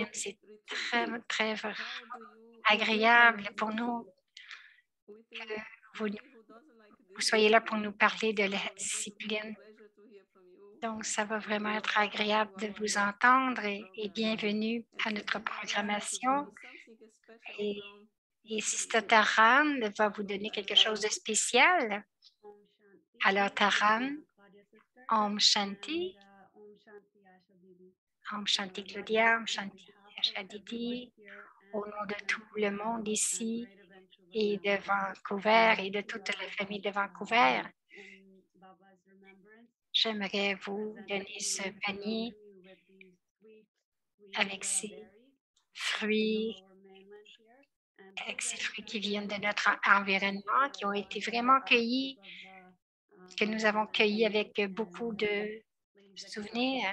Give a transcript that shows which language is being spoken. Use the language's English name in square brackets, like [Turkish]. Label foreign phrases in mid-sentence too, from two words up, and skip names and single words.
[French] C'est très, très agréable pour nous que vous soyez là pour nous parler de la discipline. Donc, ça va vraiment être agréable de vous entendre et bienvenue à notre programmation. Et Sister Taran va vous donner quelque chose de spécial. Alors, [Sanskrit] Taran, ॐ शान्ति. ॐ शान्ति [French] Claudia, [Sanskrit] ॐ शान्ति [French] Asha Didi, au nom de tout le monde ici et de Vancouver et de toute la famille de Vancouver, j'aimerais vous donner ce panier avec ces fruits qui viennent de notre environnement, qui ont été vraiment cueillis, que nous avons cueillis avec beaucoup de souvenirs.